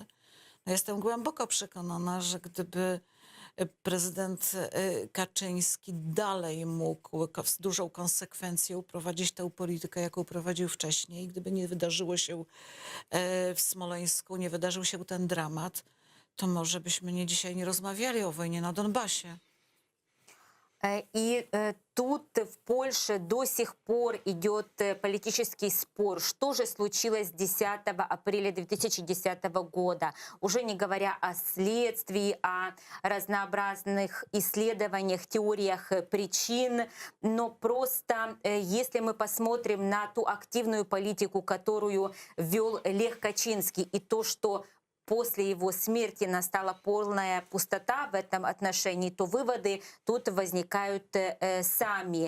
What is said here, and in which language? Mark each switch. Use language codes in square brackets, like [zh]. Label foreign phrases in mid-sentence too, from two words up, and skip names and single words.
[pl] No jestem głęboko przekonana, że gdyby prezydent Kaczyński dalej mógł z dużą konsekwencją prowadzić tę politykę, jaką prowadził wcześniej, gdyby nie wydarzyło się w Smoleńsku, nie wydarzył się ten dramat, to może byśmy dzisiaj nie rozmawiali o wojnie na Donbasie. [ru] И тут в Польше до сих пор идет политический спор, что же случилось 10 апреля 2010 года. Уже не говоря о следствии, о разнообразных исследованиях, теориях причин, но просто если мы посмотрим на ту активную политику, которую вел Лех Качинский, и то, что после его смерти настала полная пустота в этом отношении, то выводы тут возникают сами.